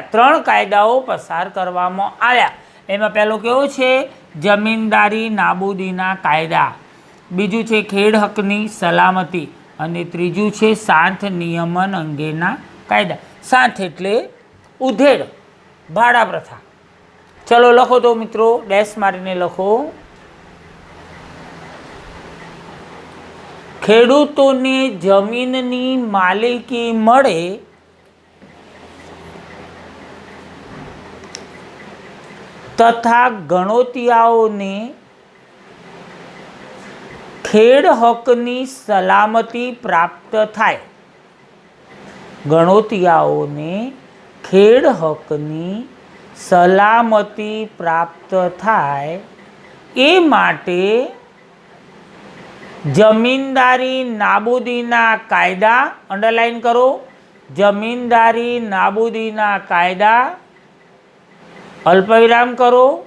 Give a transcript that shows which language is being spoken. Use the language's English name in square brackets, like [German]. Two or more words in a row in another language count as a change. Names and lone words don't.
[Gujarati] 3 કાયદાઓ પસાર કરવામાં આવ્યા। એમાં પહેલો કેવો છે? જમીનદારી નાબૂદીના કાયદા, બીજું છે ખેડ હકની સલામતી અને ત્રીજું છે સાંથ નિયમન અંગેના કાયદા। સાંથ એટલે ઉધેડ, ભાડા પ્રથા। ચલો લખો તો મિત્રો, ડૅશ મારીને લખો ખેડૂતોને જમીનની માલિકી મળે તથા ગણોતિયાઓને ખેડ હકની સલામતી પ્રાપ્ત થાય, ગણોતિયાઓને ખેડ હકની સલામતી પ્રાપ્ત થાય એ માટે જમીનદારી નાબૂદીના કાયદા, અંડરલાઈન કરો, જમીનદારી નાબૂદીના કાયદા, અલ્પવિરામ કરો,